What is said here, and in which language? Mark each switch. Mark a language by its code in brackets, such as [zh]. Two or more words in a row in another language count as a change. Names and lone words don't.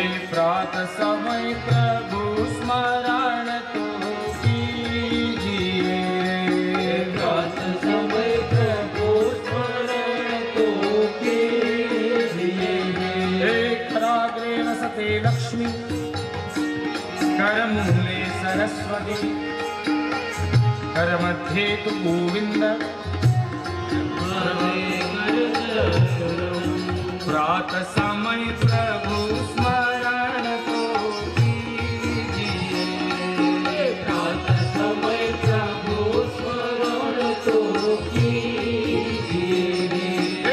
[hi] प्रात समय प्रभु स्मरण तो कीजिए. प्रात समय प्रभु स्मरण तो कीजिए. [sa] खराग्रे वसते लक्ष्मी करमूले सरस्वती करमध्ये तु गोविंद. [hi] प्रात समय प्रभु स्मरण तो कीजिए. प्रात समय प्रभु स्मरण तो कीजिए.